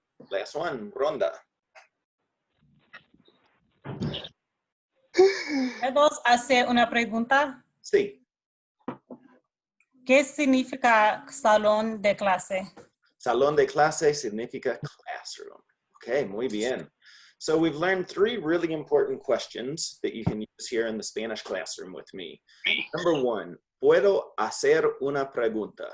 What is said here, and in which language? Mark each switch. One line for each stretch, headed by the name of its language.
English: Last one, Ronda.
Spanish: ¿Puedo hacer una pregunta? Sí. ¿Qué significa salón de clase? Salón de clase significa classroom. Okay, muy bien.
English: So we've learned 3 really important questions that you can use here in the Spanish classroom with me. Number 1,
Spanish: ¿puedo hacer una pregunta?